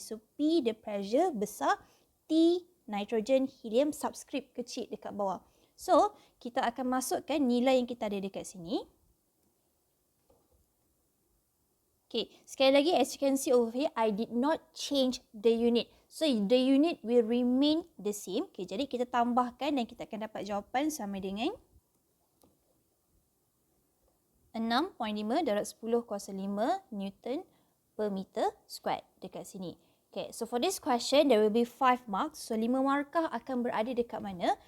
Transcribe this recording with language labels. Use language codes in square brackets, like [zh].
[ms] So P [en] the pressure [ms] besar, T nitrogen, helium subscript kecil dekat bawah. So kita akan masukkan nilai yang kita ada dekat sini. [en] Okay, [ms] sekali lagi [en] as you can see over here, I did not change the unit. So the unit will remain the same. [ms] Okay, jadi kita tambahkan dan kita akan dapat jawapan sama dengan 6.5 darab 10 kuasa 5 Newton per meter squared dekat sini. [en] Okay, so for this question, there will be 5 marks. So [ms] 5 markah akan berada dekat mana?